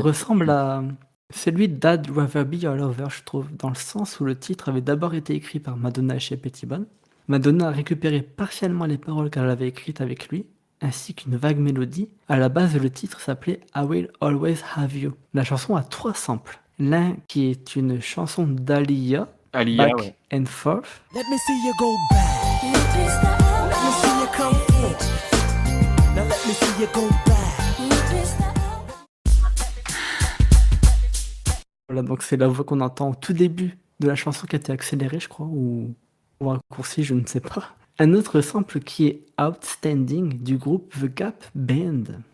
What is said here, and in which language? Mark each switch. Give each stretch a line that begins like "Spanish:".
French: ressemble à celui d'Ad Rather Be Your Lover, je trouve, dans le sens où le titre avait d'abord été écrit par Madonna et chez Pettibone. Madonna a récupéré partiellement les paroles qu'elle avait écrites avec lui, ainsi qu'une vague mélodie. À la base, le titre s'appelait I Will Always Have You. La chanson a 3 samples. L'un qui est une chanson d'Aaliyah, Aliyah,
English: Back
French: ouais.
English: and Forth. Let me see you go back. Let me see you come forth. Now let me see you go back.
French: Voilà, donc c'est la voix qu'on entend au tout début de la chanson qui a été accélérée, je crois, ou raccourcie, je ne sais pas. Un autre sample qui est Outstanding du groupe The Gap Band.